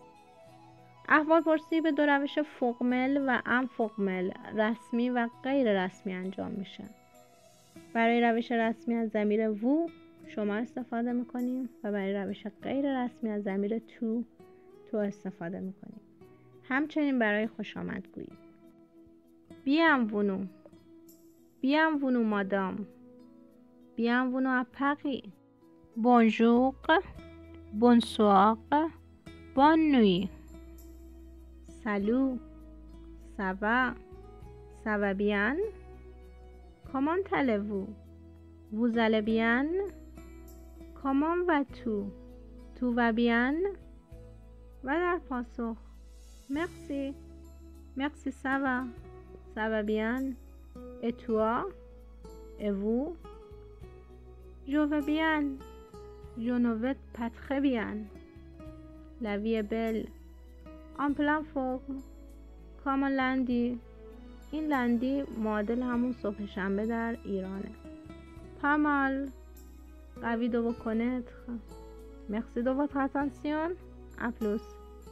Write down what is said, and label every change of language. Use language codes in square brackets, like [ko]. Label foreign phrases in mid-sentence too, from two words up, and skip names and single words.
[fa] احوالپرسی به دو روش فوقمل و انفوقمل، رسمی و غیر رسمی انجام میشه. برای روش رسمی از ضمیر وو شما استفاده میکنیم و برای روش غیر رسمی از ضمیر تو استفاده میکنیم. همچنین برای خوشامدگویی. [fr] Bienvenue. Bienvenue madame. Bienvenue à Paris. Bonjour. Bonsoir. Bonne nuit. Salut. Ça va? Ça va bien? Comment allez-vous? Vous allez bien? Comment vas-tu? Tout va bien? [fa] و در پاسخ Merci. [fr] Merci, ça va. Ça va bien? Et toi? Et vous? Je vais bien. Je ne vais pas très bien. La vie est belle. En pleine forme. Comme lundi. [fa] این لندی معادل همون صبح شنبه در ایرانه. [fr] Pas mal. Ravi de vous connaître. Merci de votre attention. À plus.